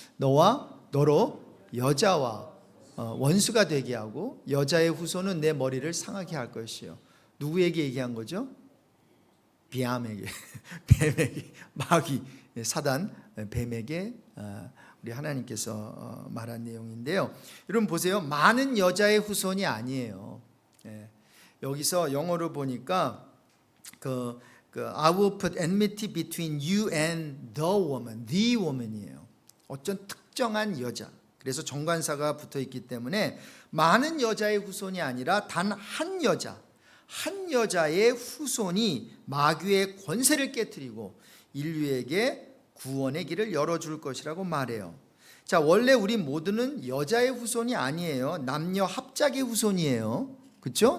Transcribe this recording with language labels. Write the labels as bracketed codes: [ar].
[ko] 너로 여자와 원수가 되게 하고 여자의 후손은 내 머리를 상하게 할 것이요. 누구에게 얘기한 거죠? 비암에게, 뱀에게, 마귀, 사단, 뱀에게 우리 하나님께서 말한 내용인데요. 여러분 보세요. 많은 여자의 후손이 아니에요. 여기서 영어로 보니까 [en] I will put enmity between you and the woman이에요. [ko] 어떤 특정한 여자. 그래서 정관사가 붙어 있기 때문에 많은 여자의 후손이 아니라 단 한 여자의 후손이 마귀의 권세를 깨뜨리고 인류에게 구원의 길을 열어줄 것이라고 말해요. 자, 원래 우리 모두는 여자의 후손이 아니에요. 남녀 합작의 후손이에요. 그렇죠?